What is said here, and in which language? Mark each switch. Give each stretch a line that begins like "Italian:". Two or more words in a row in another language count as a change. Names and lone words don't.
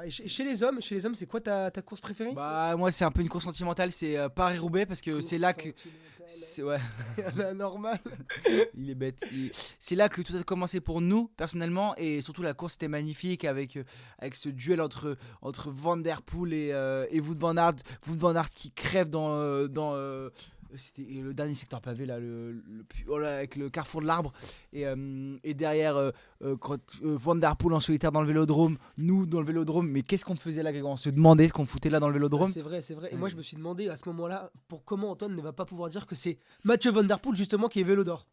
French: Et chez les hommes, c'est quoi ta course préférée? bah moi c'est un peu une course sentimentale, c'est Paris-Roubaix parce que c'est là que ouais, La normale. il est bête. C'est là que tout a commencé pour nous personnellement et surtout la course était magnifique avec ce duel entre Van Der Poel et Wout van Aert. Wout van Aert qui crève c'était le dernier secteur pavé là, oh là, avec le carrefour de l'arbre et derrière Van Der Poel en solitaire dans le vélodrome, nous dans le vélodrome. Mais qu'est-ce qu'on faisait là, Grégoire? On se demandait ce qu'on foutait là dans le vélodrome. C'est vrai. Et moi, je me suis demandé à ce moment-là comment Antoine ne va pas pouvoir dire que c'est Mathieu Van Der Poel justement qui est vélo d'or.